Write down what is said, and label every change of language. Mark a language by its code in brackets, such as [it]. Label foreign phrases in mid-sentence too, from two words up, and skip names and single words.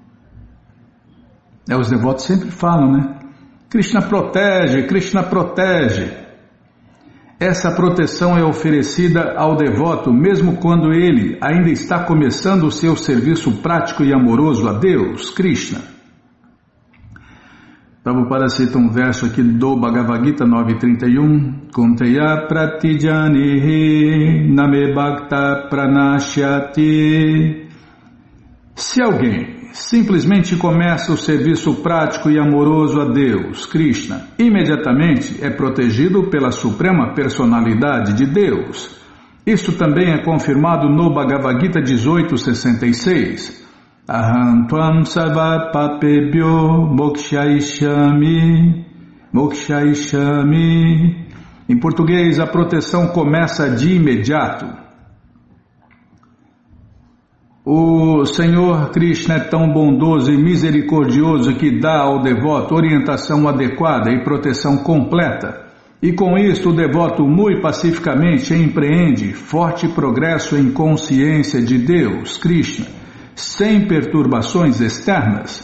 [pt] Os devotos sempre falam, né? Krishna protege, Krishna protege. Essa proteção é oferecida ao devoto mesmo quando ele ainda está começando o seu serviço prático e amoroso a Deus, Krishna. Prabhupada cita um verso aqui do Bhagavad Gita 9.31. [sa] कौन्तेय प्रतिजानीहि न मे भक्त प्रणश्यति. [pt] Se alguém simplesmente começa o serviço prático e amoroso a Deus, Krishna, imediatamente é protegido pela Suprema Personalidade de Deus. Isto também é confirmado no Bhagavad Gita 18.66. [sa] अहं त्वां सर्व पापेभ्यो मोक्षयिष्यामि, मोक्षयिष्यामि. [pt] Em português, a proteção começa de imediato. O Senhor Krishna é tão bondoso e misericordioso que dá ao devoto orientação adequada e proteção completa. E com isto o devoto muito pacificamente empreende forte progresso em consciência de Deus, Krishna, sem perturbações externas.